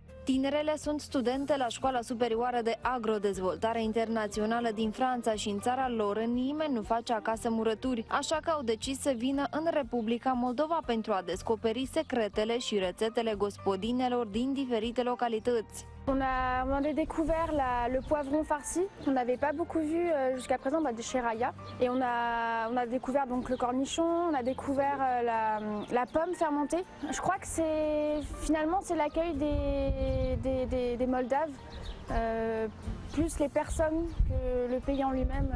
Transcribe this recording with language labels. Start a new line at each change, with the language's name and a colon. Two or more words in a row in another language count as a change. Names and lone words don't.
Romanian: Tinerele sunt studente la Școala Superioară de Agrodezvoltare Internațională din Franța și în țara lor nimeni nu face acasă murături, așa că au decis să vină în Republica Moldova pentru a descoperi secretele și rețetele gospodinelor din diferite localități.
French: On a découvert le poivron farci, on n'avait pas beaucoup vu jusqu'à présent chez Raya. Et on a découvert donc le cornichon, on a découvert la pomme fermentée. Je crois que finalement c'est l'accueil des Moldaves, plus les personnes que le pays en lui-même.